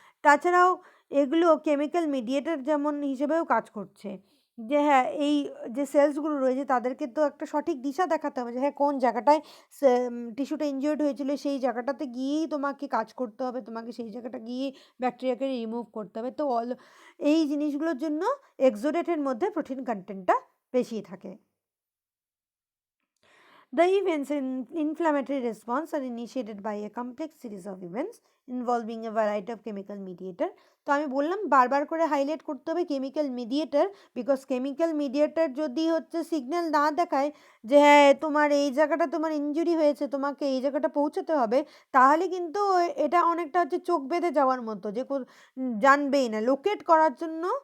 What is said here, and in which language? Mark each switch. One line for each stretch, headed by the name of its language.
Bangla: তাছাড়াও এগুলো chemical mediator যেমন হিসেবেও কাজ করছে, যে হ্যাঁ এই যে সেলসগুলো রয়েছে তাদেরকে তো একটা সঠিক দিশা দেখাতে হবে যে হ্যাঁ কোন জায়গাটায় টিস্যুটা ইনজিওর্ড হয়েছিল সেই জায়গাটাতে গিয়েই তোমাকে কাজ করতে হবে, তোমাকে সেই জায়গাটা গিয়ে ব্যাকটেরিয়াকে রিমুভ করতে হবে। তো এই জিনিসগুলোর জন্য এক্সোডেটের মধ্যে প্রোটিন কন্টেন্টটা বেশি থাকে।
English: The events in inflammatory response are initiated by a complex series of events involving a variety of chemical mediator.
Bangla: তো আমি বললাম বারবার করে হাইলাইট করতে হবে chemical mediator, because chemical mediator যদি হচ্ছে সিগন্যাল না দেখায় যে হ্যাঁ তোমার এই জায়গাটা তোমার ইনজুরি হয়েছে, তোমাকে এই জায়গাটা পৌঁছাতে হবে, তাহলে কিন্তু এটা অনেকটা হচ্ছে চোখ বেঁধে যাওয়ার মতো, যে জানবেই না, লোকেট করার জন্য